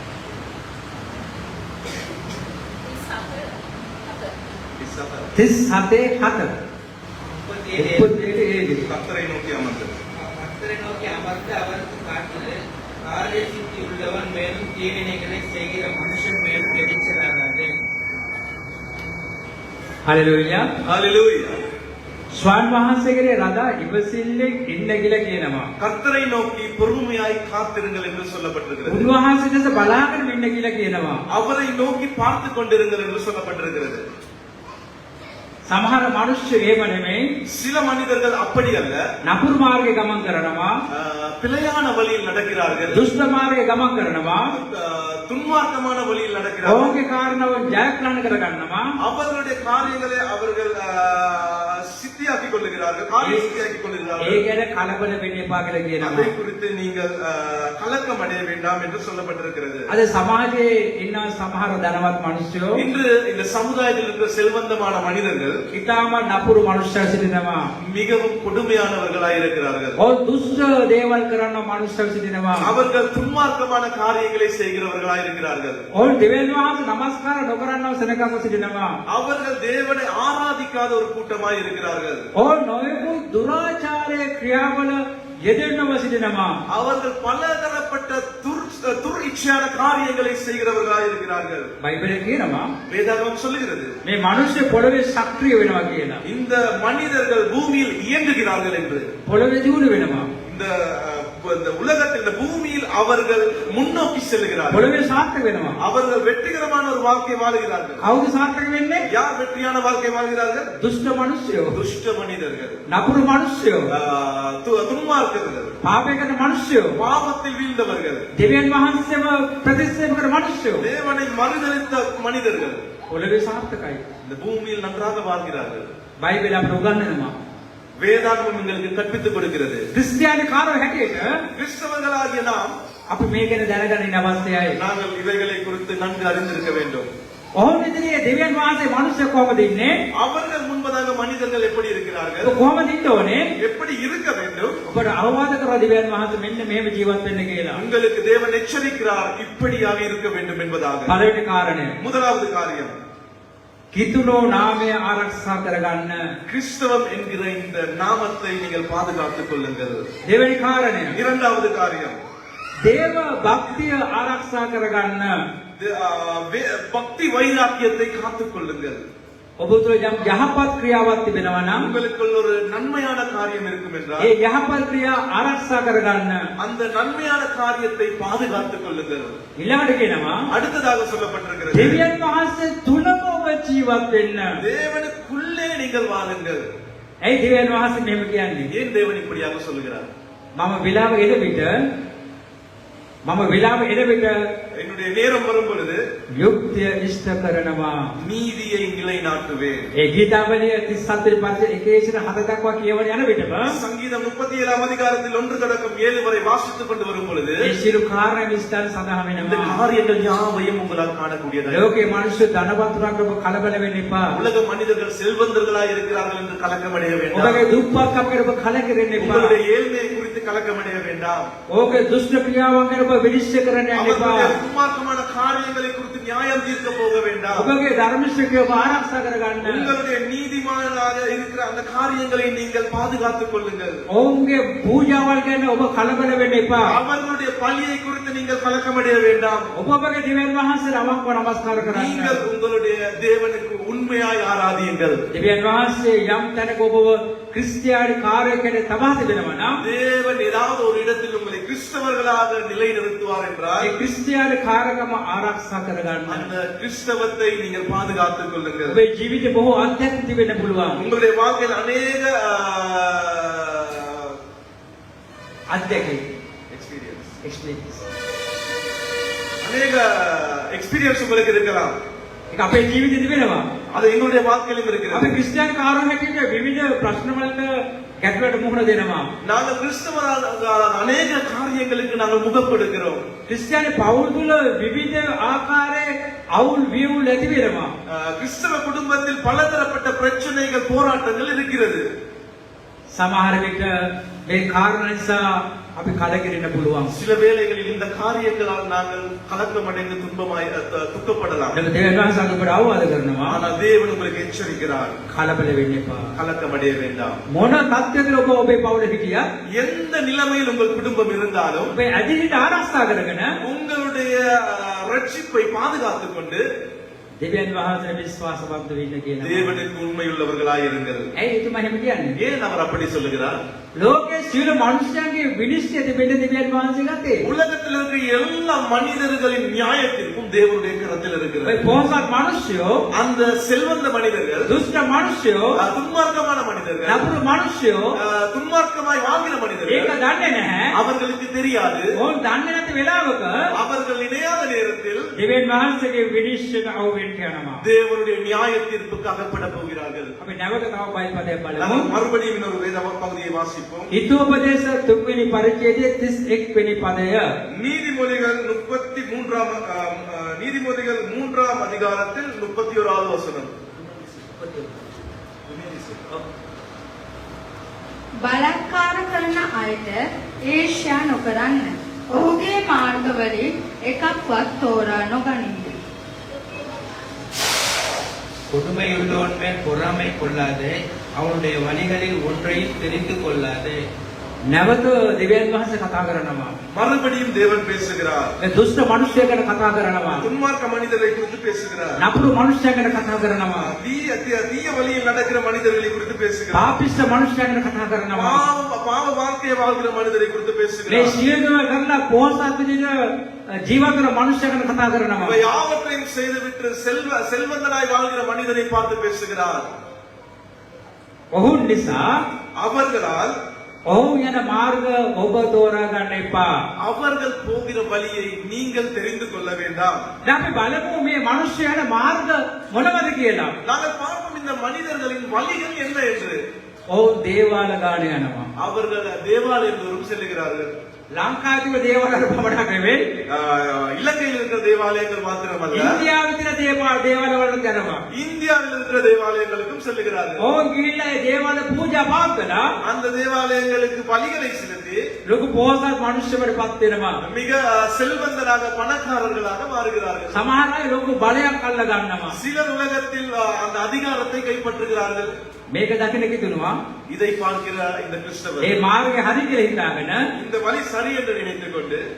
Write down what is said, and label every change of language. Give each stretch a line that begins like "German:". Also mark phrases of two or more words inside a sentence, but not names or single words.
Tamil: 37 7 37 கர்த்தரை நோக்கி அமர்ந்தது. கர்த்தரை நோக்கி அமர்ந்து அவருக்கு காட்டுது, காரிய சித்தி உள்ளவன் மேலும் தீவினைகளை செய்கிற மனுஷன் மேலும் எரிச்சலாகாது.
Sinhala: හලෙලූයා.
Tamil: ஹalleluya.
Sinhala: ස්වාමීන් වහන්සේගේ රදා ඉවසිල්ලෙන් ඉන්න කියලා කියනවා.
Tamil: கர்த்தரை நோக்கி பொறுமையாய் காத்திருங்கள் என்று சொல்லப்பட்டிருக்கிறது.
Sinhala: උන්වහන්සේ දැස බලාගෙන ඉන්න කියලා කියනවා.
Tamil: அவரை நோக்கி பார்த்து கொண்டிருங்கள் என்று சொல்லப்பட்டிருக்கிறது.
Sinhala: සමහර මිනිස්සු එහෙම නෙමෙයි.
Tamil: சில மனிதர்கள் அப்படி அல்ல,
Sinhala: නපුරු මාර්ගේ ගමන් කරනවා.
Tamil: பிழையான வழியில் நடக்கிறார்கள்,
Sinhala: දුෂ්ට මාර්ගේ ගමන් කරනවා.
Tamil: துன்மார்க்கமான வழியில் நடக்கிறார்கள்.
Sinhala: ඔවුන්ගේ කාරණාව ජයග්‍රහණ කර ගන්නවා.
Tamil: அவர்களுடைய காரியங்களை அவர்கள் சித்தியாக்கிக் கொள்ளுகிறார்கள், காரியம் சித்தியாக்கிக் கொள்ளுகிறார்கள்.
Sinhala: ඒ ගැන කලබල වෙන්න එපා කියලා
Tamil: அதை
Sinhala: කියනවා.
Tamil: குறித்து நீங்கள் கலக்கம் அடைய வேண்டாம் என்று சொல்லப்பட்டிருக்கிறது.
Sinhala: අද සමාජයේ ඉන්න සමහර ධනවත් මිනිස්සු
Tamil: இன்று இந்த சமுதாயத்தில் இருக்கிற செல்வந்தமான மனிதர்கள்
Sinhala: ඉතාම නපුරු මනුෂ්‍යයන් සිටිනවා.
Tamil: மிகவும் கொடுமையானவர்களாய் இருக்கிறார்கள்.
Sinhala: ඔව් දුෂ්ට දේවල් කරන මනුෂ්‍යයන් සිටිනවා.
Tamil: அவர்கள் துன்மார்க்கமான காரியங்களை செய்கிறவர்களாய் இருக்கிறார்கள்.
Sinhala: ඔවුන් දෙවියන් වහන්සේ නමස්කාර නොකරනව සෙනගව සිටිනවා.
Tamil: அவர்கள் தேவனை ஆராதிக்காத ஒரு கூட்டமாய் இருக்கிறார்கள்.
Sinhala: ඔවුන් නොයෙකුත් දුරාචාරයේ ක්‍රියාවල යෙදෙන්නව සිටිනවා.
Tamil: அவர்கள் பலதரப்பட்ட துர் இச்சையான காரியங்களை செய்கிறவர்களாய் இருக்கிறார்கள்.
Sinhala: බයිබලයේ කියනවා
Tamil: வேதாகமம் சொல்லுகிறது,
Sinhala: මේ මිනිස්සු පොළවේ සක්‍රිය වෙනවා කියලා.
Tamil: இந்த மனிதர்கள் பூமியில் இயங்குகிறார்கள் என்று.
Sinhala: පොළවේ දියුණු වෙනවා.
Tamil: இந்த உலகத்தில், இந்த பூமியில் அவர்கள் முன்னோக்கி செல்கிறார்கள்.
Sinhala: පොළවේ සාර්ථක වෙනවා.
Tamil: அவர்கள் வெற்றிகரமான ஒரு வாழ்க்கை வாழுகிறார்கள்.
Sinhala: කවුද සාර්ථක වෙන්නේ?
Tamil: யார் வெற்றியான வாழ்க்கை வாழ்கிறார்கள்?
Sinhala: දුෂ්ට මිනිස්සු.
Tamil: துஷ்ட மனிதர்கள்,
Sinhala: නපුරු මිනිස්සු.
Tamil: துன்மார்க்கர்கள்,
Sinhala: පාපය කරන මිනිස්සු.
Tamil: பாவத்தில் வீழ்ந்தவர்கள்,
Sinhala: දෙවියන් වහන්සේව ප්‍රතික්ෂේප කරන මිනිස්සු.
Tamil: தேவனை மறுதலித்த மனிதர்கள்
Sinhala: පොළවේ සාර්ථකයි.
Tamil: இந்த பூமியில் நன்றாக வாழ்கிறார்கள்.
Sinhala: බයිබල අපට උගන්වනවා.
Tamil: வேதாகமம் எங்களுக்கு கற்பித்துக் கொடுக்கிறது.
Sinhala: ක්‍රිස්තියානි කාරෝ හැටියට
Tamil: கிறிஸ்தவர்களாகிய நாம்
Sinhala: අපි මේ ගැන දැනගන්න ඉන්න අවශ්‍යයි.
Tamil: நாங்கள் இவைகளை குறித்து நன்கு அறிந்திருக்க வேண்டும்.
Sinhala: ඔවුන් ඉදිරියේ දෙවියන් වහන්සේ මිනිස්සු කොහොමද ඉන්නේ?
Tamil: அவர்கள் முன்பதாக மனிதர்கள் எப்படி இருக்கிறார்கள்,
Sinhala: ඔබ කොහොමද ඉන්න ඕනේ?
Tamil: எப்படி இருக்க வேண்டும்?
Sinhala: ඔබට අවවාද කරලා දෙවියන් වහන්සේ මෙන්න මෙහෙම ජීවත් වෙන්න කියලා.
Tamil: உங்களுக்கு தேவன் எச்சரிக்கிறார், இப்படியாக இருக்க வேண்டும் என்பதாக.
Sinhala: පළවෙනි කාරණය.
Tamil: முதலாவது காரியம்,
Sinhala: කිතුනෝ නාමය ආරක්ෂා කරගන්න.
Tamil: கிறிஸ்தவம் என்கிற இந்த நாமத்தை நீங்கள் பாதுகாத்துக் கொள்ளுங்கள்.
Sinhala: දෙවෙනි කාරණය.
Tamil: இரண்டாவது காரியம்,
Sinhala: දේව භක්තිය ආරක්ෂා කරගන්න.
Tamil: பக்தி வைராக்கியத்தை காத்துக் கொள்ளுங்கள்.
Sinhala: ඔබ තුළ යම් යහපත් ක්‍රියාවක් තිබෙනවා නම්
Tamil: உங்களுக்குள் ஒரு நன்மையான காரியம் இருக்கும் என்றால்
Sinhala: ඒ යහපත් ක්‍රියා ආරක්ෂා කරගන්න.
Tamil: அந்த நன்மையான காரியத்தை பாதுகாத்துக் கொள்ளுங்கள்.
Sinhala: ඊළඟට කියනවා
Tamil: அடுத்ததாக சொல்லப்பட்டிருக்கிறது,
Sinhala: දෙවියන් වහන්සේ තුලම ඔබ ජීවත් වෙන්න.
Tamil: தேவனுக்குள்ளே நீங்கள் வாழுங்கள்.
Sinhala: ඇයි දෙවියන් වහන්සේ මෙහෙම කියන්නේ?
Tamil: ஏன் தேவன் இப்படியாக சொல்லுகிறார்?
Sinhala: මම වෙලාව එන විට
Tamil: என்னுடைய நேரம் வரும் பொழுது
Sinhala: යුක්තිය ඉෂ්ට කරනවා.
Tamil: நீதியை நிலைநாட்டுவேன்.
Sinhala: ඒ ගීතාවලිය 37 පරිච්ඡේද 1 සිට 7 දක්වා කියවන යන විටම
Tamil: சங்கீதம் 37 அதிகாரத்தில் 1 தொடக்கம் 7 வரை வாசித்துக் கொண்டு வரும் பொழுது
Sinhala: ඒ සියලු කාර්ය විස්තර සඳහන්
Tamil: இந்த
Sinhala: වෙනවා.
Tamil: காரியங்கள் யாவையும் உங்களால் காணக்கூடியதாக
Sinhala: ලෝකේ මිනිස්සු ධනවතුරන්ට ඔබ කලබල වෙන්න එපා.
Tamil: உலக மனிதர்கள் செல்வந்தர்களாய் இருக்கிறார்கள் என்று கலக்கமடைய வேண்டாம்.
Sinhala: ඔබගේ දුප්පත්කම ගැන ඔබ කලකිරෙන්න එපා.
Tamil: உங்களுடைய ஏழ்மையை குறித்து கலக்கமடைய வேண்டாம்.
Sinhala: ඔබගේ දුෂ්ට ක්‍රියාවන් ගැන ඔබ විනිශ්චය කරන්න යන්න
Tamil: அவர்களுடைய
Sinhala: එපා.
Tamil: துன்மார்க்கமான காரியங்களை குறித்து நியாயம் தீர்க்க போக வேண்டாம்.
Sinhala: ඔබගේ ධර්මිෂ්ඨකය ඔබ ආරක්ෂා කරගන්න.
Tamil: உங்களுடைய நீதிமானாக இருக்கிற அந்த காரியங்களை நீங்கள் பாதுகாத்துக் கொள்ளுங்கள்.
Sinhala: ඔවුන්ගේ පූජාවල් ගැන ඔබ කලබල වෙන්න එපා.
Tamil: அவர்களுடைய பலியை குறித்து நீங்கள் கலக்கமடைய வேண்டாம்.
Sinhala: ඔබ ඔබගේ දෙවියන් වහන්සේට අවංකව නමස්කාර කරන්න.
Tamil: நீங்கள் உங்களுடைய தேவனுக்கு உண்மையாய் ஆராதியுங்கள்.
Sinhala: දෙවියන් වහන්සේ යම් තැනක ඔබව ක්‍රිස්තියානි කාර්යයකට තබා තිබෙනවා නම්
Tamil: தேவன் ஏதாவது ஒரு இடத்தில் உங்களை கிறிஸ்தவர்களாக நிலைநிறுத்துவார் என்றால்
Sinhala: ඒ ක්‍රිස්තියානි කාර්යකම ආරක්ෂා කරගන්න.
Tamil: அந்த கிறிஸ்தவத்தை நீங்கள் பாதுகாத்துக் கொள்ளுங்கள்.
Sinhala: ඔබේ ජීවිතේ බොහෝ අත්දැකීම් තිබෙන්න පුළුවන්.
Tamil: உங்களுடைய வாழ்க்கையில் அநேக
Sinhala: අත්දැකීම්
Tamil: எக்ஸ்பீரியன்ஸ் அநேக எக்ஸ்பீரியன்ஸ் உங்களுக்கு இருக்கலாம்.
Sinhala: ඒක අපේ ජීවිතේ තිබෙනවා.
Tamil: அது எங்களுடைய வாழ்க்கையிலும்
Sinhala: අපි
Tamil: இருக்கிறது.
Sinhala: ක්‍රිස්තියානි කාර්යෝ හැටියට විවිධ ප්‍රශ්න වලට ගැටලුවට මුහුණ දෙනවා.
Tamil: நாங்கள் கிறிஸ்தவரான அநேக காரியங்களுக்கு நாங்கள் முகப்படுகிறோம்.
Sinhala: ක්‍රිස්තියානි පවුල් තුල විවිධ ආකාරයේ අවුල් වියවුල් ඇති වෙනවා.
Tamil: கிறிஸ்தவ குடும்பத்தில் பலதரப்பட்ட பிரச்சனைகள் போராட்டங்கள் இருக்கிறது.
Sinhala: සමහර විට මේ කාරණා නිසා අපි කලකිරෙන්න පුළුවන්.
Tamil: சில வேளைகளில் இந்த காரியங்களால் நாங்கள் கலக்கமடைந்து துக்கப்படலாம்.
Sinhala: ඒක දෙවියන් වහන්සේ අපට අවවාද කරනවා.
Tamil: ஆனால் தேவன் உங்களுக்கு எச்சரிக்கிறார்,
Sinhala: කලබල වෙන්න එපා.
Tamil: கலக்கமடைய வேண்டாம்.
Sinhala: මොන තත්ත්වයකද ඔබේ පවුල හිටියා?
Tamil: எந்த நிலைமையில் உங்கள் குடும்பம் இருந்தாலும்
Sinhala: ඔබේ ඇදිලිට ආරක්ෂා කරගෙන
Tamil: உங்களுடைய ரட்சிப்பை பாதுகாத்துக் கொண்டு
Sinhala: දෙවියන් වහන්සේට විශ්වාසවන්ත වෙන්න කියනවා.
Tamil: தேவனுக்கு உண்மையுள்ளவர்களாய் இருங்கள்.
Sinhala: ඇයි එතුමා එහෙම කියන්නේ?
Tamil: ஏன் அவர் அப்படி சொல்லுகிறார்?
Sinhala: ලෝකයේ සියලු මනුෂ්‍යයන්ගේ විනිශ්චය දෙන්න දෙවියන් වහන්සේ ගත්තේ.
Tamil: உலகத்தில் இருக்கிற எல்லா மனிதர்களின் நியாயத்திற்கும் தேவனுடைய கரத்தில்
Sinhala: ඔය
Tamil: இருக்கிறது.
Sinhala: පොහොසත් මිනිස්සුયો,
Tamil: அந்த செல்வந்த மனிதர்கள்,
Sinhala: දුෂ්ට මිනිස්සුયો,
Tamil: துன்மார்க்கமான மனிதர்கள்,
Sinhala: නපුරු මිනිස්සුયો
Tamil: துன்மார்க்கமாய் வாழ்கிற
Sinhala: ඒක
Tamil: மனிதர்கள்
Sinhala: දන්නේ නැහැ.
Tamil: அவர்களுக்கு தெரியாது.
Sinhala: ඕන් දන්නේ නැති වෙලාවක
Tamil: அவர்கள் இணையாத நேரத்தில்
Sinhala: දෙවියන් වහන්සේගේ විනිශ්චයට අවු වෙන්න යනවා.
Tamil: தேவனுடைய நியாய தீர்ப்புக்கு அகப்பட போகிறார்கள்.
Sinhala: අපි නැවත තව බයිපදයක් බලමු.
Tamil: நாங்கள் மறுபடியும் இன்னொரு வேத பகுதியை வாசிப்போம்.
Sinhala: හිතෝපදේශ 3 වෙනි පරිච්ඡේදයේ 31 වෙනි පදය.
Tamil: நீதிமொழிகள் 3ஆம் அதிகாரத்தில் 31வது வசனம்.
Sinhala: බලක්කාර කරන අයට ඊර්ෂ්‍යා නොකරන්න. ඔහුගේ මාර්ගවලින් එකක්වත් තෝරා නොගනින්න.
Tamil: கொடுமையுள்ளவன் மேல் பொறாமை கொள்ளாதே, அவனுடைய வழிகளில் ஒன்றையும் தெரிந்து கொள்ளாதே.
Sinhala: නැවත දෙවියන් වහන්සේ කතා කරනවා.
Tamil: மறுபடியும் தேவன் பேசுகிறார்.
Sinhala: ඒ දුෂ්ට මිනිසෙක් ගැන කතා කරනවා.
Tamil: துன்மார்க்க மனிதரை குறித்து பேசுகிறார்.
Sinhala: නපුරු මිනිසෙක් ගැන කතා කරනවා.
Tamil: தீய வழியில் நடக்கிற மனிதர்களை குறித்து பேசுகிறார்.
Sinhala: පාපිෂ්ඨ මිනිසෙක් ගැන කතා කරනවා.
Tamil: பாவ வாழ்க்கையை வாழ்கிற மனிதரை குறித்து
Sinhala: මේ
Tamil: பேசுகிறார்.
Sinhala: සියලුම කරලා පොහොසත් විදිහට ජීවත් වෙන මිනිසෙක් ගැන කතා කරනවා.
Tamil: இவை யாவற்றையும் செய்துவிட்டு செல்வந்தனாய் வாழ்கிற மனிதனை பார்த்து பேசுகிறார்.
Sinhala: ඔහුන් නිසා
Tamil: அவர்களால்
Sinhala: ඔහු යන මාර්ග ඔබ තෝරා ගන්න එපා.
Tamil: அவர்கள் போகிற வழியை நீங்கள் தெரிந்து கொள்ள வேண்டாம்.
Sinhala: දැන් අපි බලමු මේ මිනිස්සු යන මාර්ග මොනවද කියලා.
Tamil: நாங்கள் பார்ப்போம் இந்த மனிதர்களின் வழிகள் என்ன என்று.
Sinhala: ඔවුන් දේවාල ගාන යනවා.
Tamil: அவர்கள் தேவாலயம் தோறும் செல்லுகிறார்கள்.
Sinhala: ලංකාවේ දේවාලවල පමණක් නෙවෙයි,
Tamil: இலங்கையில் இருக்கிற தேவாலயங்கள் மாத்திரமல்ல,
Sinhala: ඉන්දියාවේ තියෙන දේවාලවලට යනවා.
Tamil: இந்தியாவில் இருக்கிற தேவாலயங்களுக்கும் செல்லுகிறார்கள்.
Sinhala: ඔවුන් ගිහිල්ලා ඒ දේවාල පූජා පාත්වලා
Tamil: அந்த தேவாலயங்களுக்கு பலிகளை செலுத்தி
Sinhala: ලොකු පොහොසත් මිනිස්සුන්ට පත් වෙනවා.
Tamil: மிக செல்வந்தராக பணக்காரர்களாக மாறுகிறார்கள்.
Sinhala: සමහර අය ලොකු බලයක් අල්ල ගන්නවා.
Tamil: சிலர் உலகத்தில் அந்த அதிகாரத்தை கைப்பற்றுகிறார்கள்.
Sinhala: මේක දකින්න කිතුනවා
Tamil: இதை பார்க்கிற இந்த கிறிஸ்தவர்
Sinhala: ඒ මාර්ගය හරි කියලා හිතාගෙන
Tamil: இந்த வழி சரி என்று நினைத்துக் கொண்டு